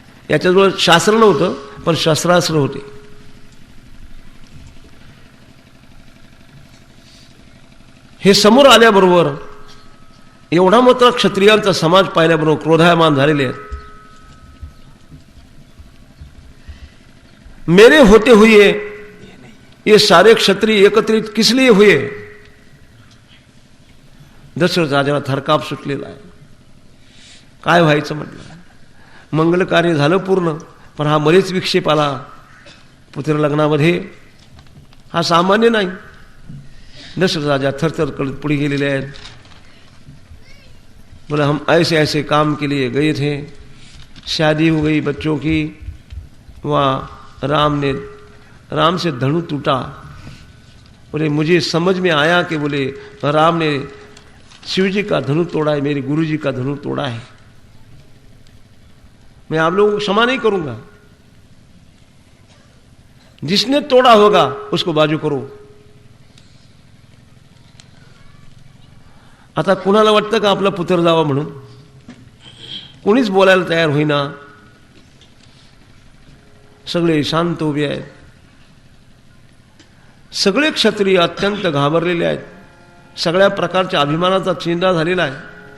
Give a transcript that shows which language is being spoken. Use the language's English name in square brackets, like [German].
[Marathi] याच्याजवळ शास्त्र नव्हतं पण शस्त्रास्त्र होते. हे समोर आल्याबरोबर एवढा मात्र क्षत्रियांचा समाज पाहिल्याबरोबर क्रोधायमान झालेले आहेत. [Hindi] मेरे होते हुए ये सारे क्षत्रिय एकत्रित किस लिए हुए? [Marathi] दशरथ राजाला थरकाप सुटलेला आहे. काय व्हायचं म्हटलं. मंगल कार्य झालं पूर्ण, पण हा मरेच विक्षेप आला पुत्र लग्नामध्ये. हा सामान्य नाही. दशरथ राजा थरथर करत पुढे गेलेले आहेत. [Hindi] बोला हम ऐसे ऐसे काम के लिए गए थे, शादी हो गई बच्चों की. वहाँ राम से धनु टूटा. बोले मुझे समझ में आया कि बोले राम ने शिव जी का धनु तोड़ा है, मेरे गुरु जी का धनु तोड़ा है. मैं आप लोगों को क्षमा नहीं करूंगा. जिसने तोड़ा होगा उसको बाजू करो. [Marathi] आता कुणाला वाटतं का आपला पुत्र जावा म्हणून? कोणीच बोलायला तयार होईना. सगळे शांत उभे आहेत. सगळे क्षत्रिय अत्यंत घाबरलेले आहेत. सगळ्या प्रकारच्या अभिमानाचा चेंडा झालेला आहे.